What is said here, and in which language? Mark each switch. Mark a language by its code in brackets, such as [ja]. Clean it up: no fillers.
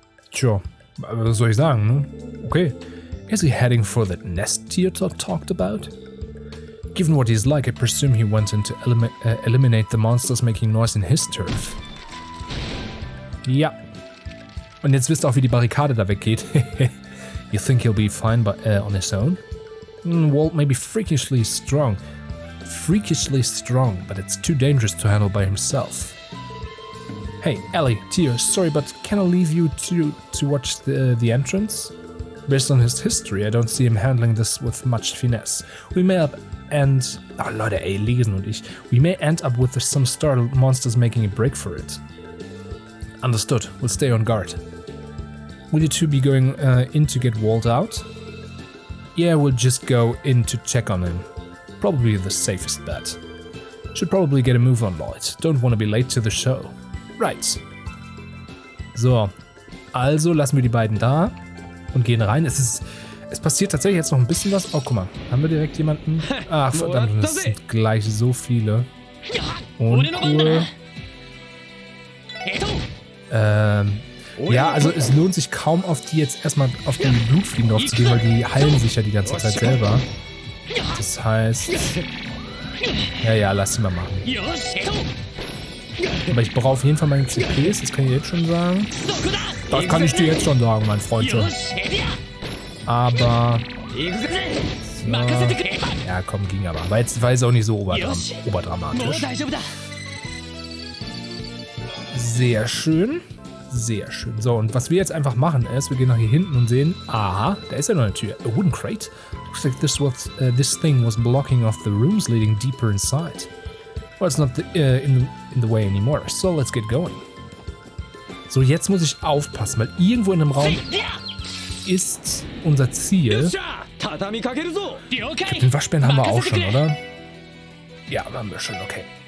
[de] Tja, was soll ich sagen, ne? Okay. [en] Is he heading for that nest Theodore talked about? Given what he's like, I presume he went in to eliminate the monsters making noise in his turf. [de] Ja. Und jetzt wisst ihr auch, wie die Barrikade da weggeht. [en] You think he'll be fine on his own? Walt may be freakishly strong, but it's too dangerous to handle by himself. Hey, Ellie, Tio, sorry, but can I leave you to watch the entrance? Based on his history, I don't see him handling this with much finesse. We may end up with some startled monsters making a break for it. Understood. We'll stay on guard. Will you two be going in to get Walt out? Yeah, we'll just go in to check on him. Probably the safest bet. Should probably get a move on, Lloyd. Don't want to be late to the show. Right. [de] So, also lassen wir die beiden da und gehen rein. Es passiert tatsächlich jetzt noch ein bisschen was. Oh, guck mal. Haben wir direkt jemanden? Ah, verdammt, das sind gleich so viele. Uncool. Ja, also es lohnt sich kaum auf die jetzt erstmal auf die Blutfliegen drauf zu gehen, weil die heilen sich ja die ganze Zeit selber. Das heißt... Ja, lass sie mal machen. Aber ich brauche auf jeden Fall meine CPs, das kann ich jetzt schon sagen. Das kann ich dir jetzt schon sagen, mein Freund schon. Aber... So. Ja, komm, ging aber. Aber jetzt war es auch nicht so oberdramatisch. Sehr schön. Sehr schön. So, und was wir jetzt einfach machen ist, wir gehen nach hier hinten und sehen, aha, da ist ja noch eine Tür. [en] A wooden crate? Looks like this thing was blocking off the rooms leading deeper inside. Well, it's not in the way anymore, so let's get going. [de] So, jetzt muss ich aufpassen, weil irgendwo in dem Raum ist unser Ziel. Ich glaub, den Waschbären haben wir auch schon, oder? Ja, haben wir schon, okay.